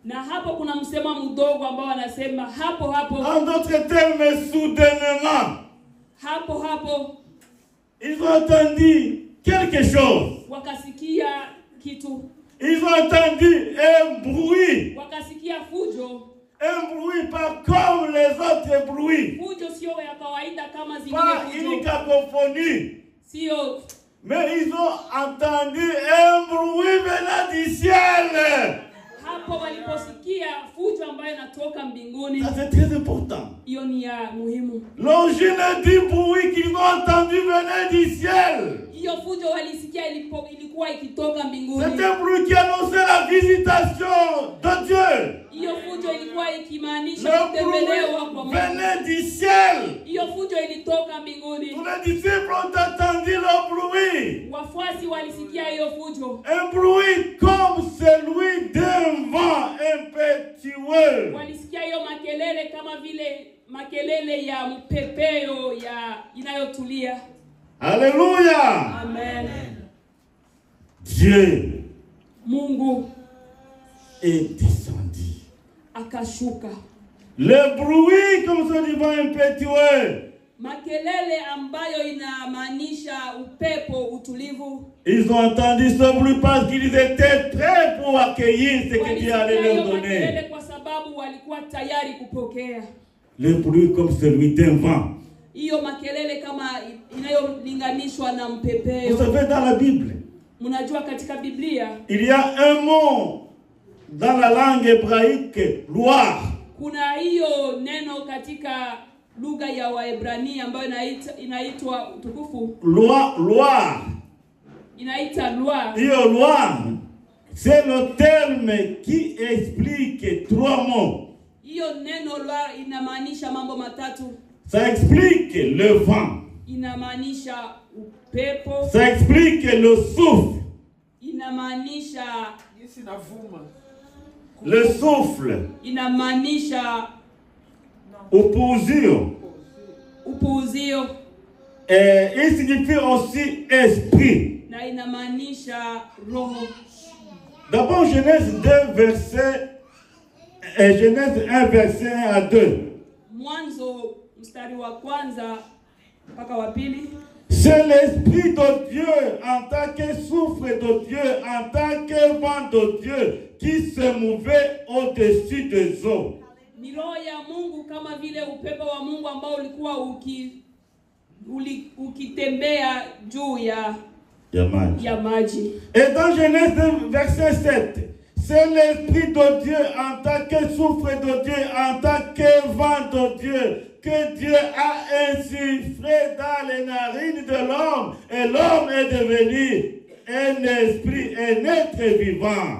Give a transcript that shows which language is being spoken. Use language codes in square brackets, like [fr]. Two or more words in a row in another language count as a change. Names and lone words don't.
[fr] En d'autres termes, soudainement, ils ont entendu quelque chose. Ils ont entendu un bruit. un bruit pas comme les autres bruits. [sw] Fujo sio ya kawaida kama zingine [fr] Pas une [sw] fujo. [fr] cacophonie. [sw] Sio. [fr] Mais ils ont entendu un bruit venant du ciel. [sw] Hapo waliposikia fujo ambayo inatoka mbinguni. [fr] Ça c'est très important. [sw] Hiyo ni ya muhimu. [fr] L'origine du bruit qu'ils ont entendu venait du ciel. [sw] Hiyo fujo walisikia ilikuwa ikitoka mbinguni. [fr] C'est un bruit qui annonçait la visitation de Dieu. [sw] Hiyo fujo ilikuwa ikimaanisha [fr] Le [sw] kutembelewa kwa [fr] bruit [sw] Mungu. [fr] venait du ciel. [sw] Hiyo fujo ilitoka mbinguni. [fr] Tous les disciples ont entendu le bruit. [sw] Wafuasi walisikia hiyo fujo. [fr] Un bruit comme celui d'un vent impétueux. [sw] Walisikia hiyo makelele kama vile makelele ya mpepeo ya inayotulia. [fr] Alléluia. Amen. Dieu [sw] Mungu [fr] est descendu. [sw] akashuka. [fr] Le bruit comme celui du vent impétueux. [sw] Makelele ambayo inamaanisha upepo utulivu. [fr] Ils ont entendu ce bruit parce qu'ils étaient prêts pour accueillir ce que Dieu allait leur donner. [sw] Makelele kwa sababu walikuwa tayari kupokea. [fr] Le bruit comme celui d'un vent. [sw] Hiyo makelele kama inayolinganishwa na [fr] Vous [sw] mpepeo. [fr] savez, dans la Bible, [sw] Mnajua katika Biblia [fr] il y a un mot dans la langue hébraïque, gloire. [sw] kuna hiyo neno katika lugha ya Waebrania ambayo inaitwa utukufu. [fr] Gloire. [sw] Inaita loi. [fr] Hiyo gloire, c'est le terme qui explique trois mots. [sw] Hiyo neno loi inamaanisha mambo matatu. [fr] Ça explique le vent. [sw] Inamaanisha upepo. [fr] Ça explique le souffle. [sw] Inamaanisha [fr] Le souffle. [sw] Inamaanisha [fr] Opposition. [sw] upuuzio. [fr] Et il signifie aussi esprit. [sw] Na inamaanisha roho. [fr] D'abord Genèse 2 verset Genèse 1 verset 1 à 2. [sw] Mwanzo mstari wa kwanza mpaka wa pili. [fr] C'est l'esprit de Dieu en tant que souffle de Dieu, en tant que vent de Dieu qui se mouvait au-dessus des eaux. [sw] Ni roho ya Mungu kama vile upepo wa Mungu ambao ulikuwa ukitembea juu ya maji. [fr] Et dans Genèse 2 verset 7, c'est l'esprit de Dieu en tant que souffle de Dieu, en tant que vent de Dieu, que Dieu a insufflé dans les narines de l'homme, et l'homme est devenu un esprit, un être vivant.